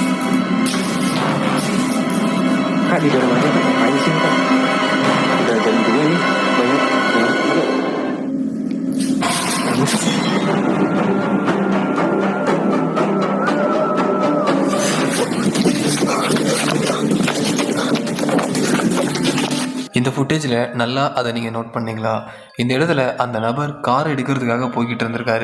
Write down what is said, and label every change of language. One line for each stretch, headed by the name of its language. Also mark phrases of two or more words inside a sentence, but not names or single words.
Indonesian: Kak di dalam aja, Kak. Ngapain di sini, Kak? Udah jam 2 nih. Banyak. Ayo.
Tamil: இந்த ஃபுட்டேஜில் நல்லா அதை நீங்கள் நோட் பண்ணீங்களா? இந்த இடத்துல அந்த நபர் கார் எடுக்கிறதுக்காக போய்கிட்டு இருந்திருக்காரு.